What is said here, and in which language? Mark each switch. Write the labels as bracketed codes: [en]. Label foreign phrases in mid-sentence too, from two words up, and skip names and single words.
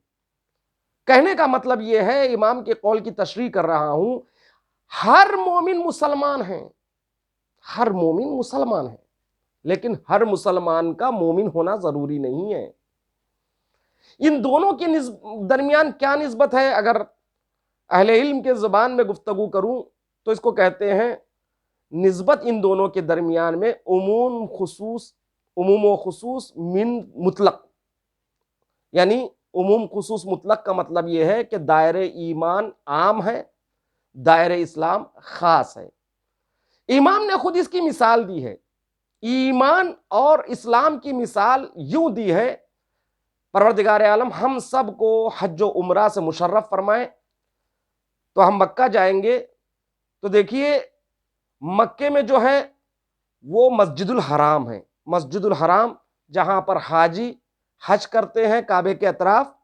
[ur] کہنے کا مطلب یہ ہے، امام کے قول کی تشریح کر رہا ہوں، ہر مومن مسلمان ہیں، ہر مومن مسلمان ہے، لیکن ہر مسلمان کا مومن ہونا ضروری نہیں ہے۔ ان دونوں کے درمیان کیا نسبت ہے؟ اگر اہل علم کے زبان میں گفتگو کروں تو اس کو کہتے ہیں نسبت ان دونوں کے درمیان میں عموم و خصوص من مطلق، یعنی عموم خصوص مطلق کا مطلب یہ ہے کہ دائرہ ایمان عام ہے، دائرہ اسلام خاص ہے۔ امام نے خود اس کی مثال دی ہے، ایمان اور اسلام کی مثال یوں دی ہے، پروردگار عالم ہم سب کو حج و عمرہ سے مشرف فرمائے تو ہم مکہ جائیں گے تو دیکھیے مکے میں جو ہے وہ مسجد الحرام ہے، مسجد الحرام جہاں پر حاجی حج کرتے ہیں، کعبے کے اطراف